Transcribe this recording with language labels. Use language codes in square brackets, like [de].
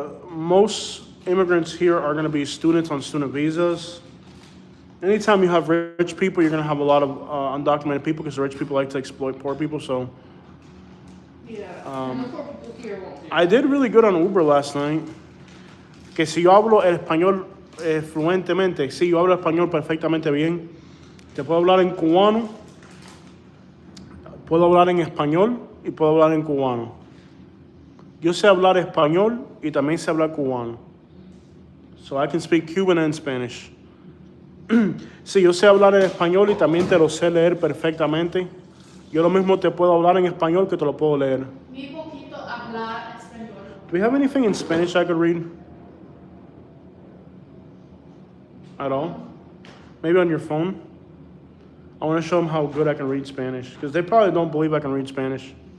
[en] Most immigrants here are going to be students on student visas. Anytime you have rich people, you're going to have a lot of undocumented people because the rich people like to exploit poor people. So Yeah. And the poor people here won't do. I did really good on Uber last night. [es] Que si yo hablo el español fluentemente, si yo hablo español perfectamente bien, te puedo hablar en cubano, puedo hablar en español y puedo hablar en cubano. Yo sé hablar español y también sé hablar cubano. [en] So I can speak Cuban and Spanish. [es] Sí, yo sé hablar en español y también te lo sé leer perfectamente. Yo lo mismo te puedo hablar en español que te lo puedo leer. Mi poquito hablar español. [en] Do we have anything in Spanish I could read? At all? Maybe on your phone? I want to show them how good I can read Spanish. Because they probably don't believe I can read Spanish.